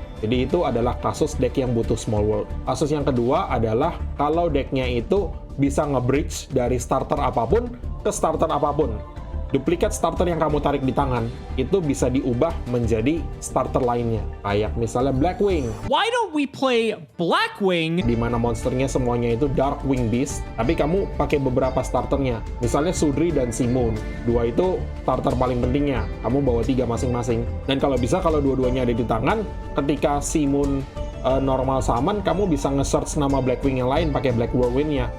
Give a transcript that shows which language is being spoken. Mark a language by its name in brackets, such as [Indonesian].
[Indonesian] Jadi itu adalah kasus deck yang butuh Small World. Kasus yang kedua adalah kalau decknya itu bisa nge-bridge dari starter apapun ke starter apapun. Duplikat starter yang kamu tarik di tangan itu bisa diubah menjadi starter lainnya. Kayak misalnya Blackwing. [English] Why don't we play Blackwing? [Indonesian] Di mana monsternya semuanya itu Darkwing Beast, tapi kamu pakai beberapa starternya. Misalnya Sudri dan Simoon. Dua itu starter paling pentingnya. Kamu bawa 3 masing-masing. Dan kalau bisa, kalau dua-duanya ada di tangan, ketika Simoon normal summon, kamu bisa nge-search nama Blackwing yang lain pakai Black Whirlwind-nya.